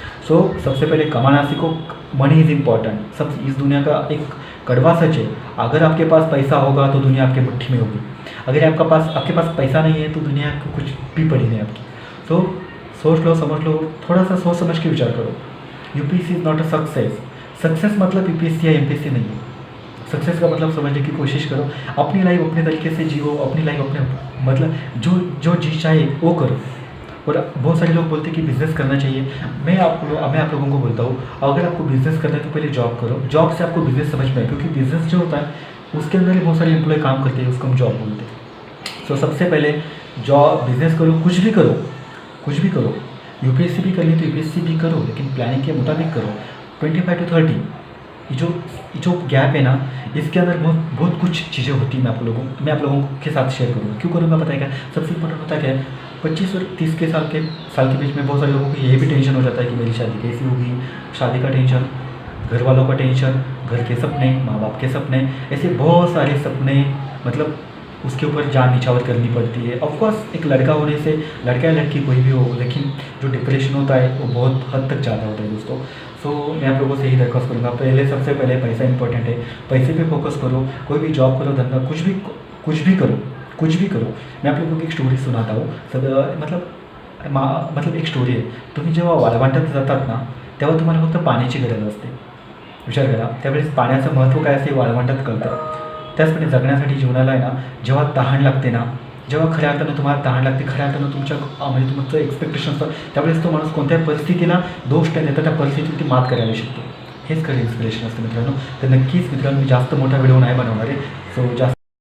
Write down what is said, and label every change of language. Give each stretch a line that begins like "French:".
Hindi: सो सबसे पहले कमाना सीखो. Money is important. सब इस दुनिया का एक कड़वा सच है. अगर आपके पास पैसा होगा तो दुनिया आपके मुट्ठी में होगी. अगर आपके पास पैसा नहीं है तो दुनिया को कुछ भी पड़ी नहीं आपकी. सो सोच लो, समझ लो, थोड़ा सा सोच समझ के विचार करो. UPSC is not a success मतलब UPSC या MPSC नहीं है. सक्सेस का मतलब समझने की कोशिश करो. अपनी लाइफ अपने तरीके से जियो, अपनी लाइफ अपने मतलब जो जी चाहे वो करो. और बहुत सारे लोग बोलते हैं कि बिज़नेस करना चाहिए. मैं आप लोगों को बोलता हूँ, अगर आपको बिज़नेस करना है तो पहले जॉब करो. जॉब से आपको बिज़नेस समझ में आए, क्योंकि बिज़नेस जो होता है उसके अंदर ही बहुत सारे एम्प्लॉय काम करते हैं, उसको हम जॉब बोलते हैं. सो सबसे पहले बिज़नेस करो, कुछ भी करो. UPSC भी करनी तो UPSC भी करो, लेकिन प्लानिंग के मुताबिक करो. 25 to 30 जो गैप है ना, इसके अंदर बहुत कुछ चीज़ें होती हैं. मैं आप लोगों के साथ शेयर करूँगा. क्यों करूँगा पता है क्या? सबसे इम्पोर्टेंट होता है क्या, 25 और 30 के साल के बीच में बहुत सारे लोगों को ये भी टेंशन हो जाता है कि मेरी शादी कैसी होगी, शादी का टेंशन, घर वालों का टेंशन, घर के सपने, माँ बाप के सपने, ऐसे बहुत सारे सपने, मतलब उसके ऊपर जान निछावर करनी पड़ती है। ऑफकोर्स एक लड़का होने से, लड़का या लड़की कोई भी हो, लेकिन जो डिप्रेशन होता है वो बहुत हद तक ज़्यादा होता है दोस्तों। सो मैं आप लोगों से यही दरख्वास्त करूँगा, सबसे पहले पैसा इंपॉर्टेंट है, पैसे पे फोकस करो, कोई भी जॉब करो, धंधा, कुछ भी करो, कुछ भी करो। मैं आप लोगों को एक स्टोरी सुनाता हूँ।
Marathi: मतलब एक स्टोरी आहे, तुम्ही जेव्हा वाळवंटात जातात ना, तेव्हा तुम्हाला फक्त पाण्याची गरज असते। विचार करा, त्यावेळेस पाण्याचं महत्त्व काय असते वाळवंटात कळतं। त्याचप्रमाणे जगण्यासाठी जीवनाला आहे ना, जेव्हा तहान लागते ना, जेव्हा खऱ्या अर्थानं तुम्हाला तहान लागते, खऱ्या अर्थानं म्हणजे तुमचं एक्सपेक्टेशन असतं, त्यावेळेस तो माणूस कोणत्याही परिस्थितीला दोष न देता त्या परिस्थितीवरती मात करायला शिकतो। हेच खरं इन्स्पिरेशन असतं मित्रांनो। तर नक्कीच मित्रांनो, मी जास्त मोठा व्हिडिओ नाही बनवणार आहे, सो जास्त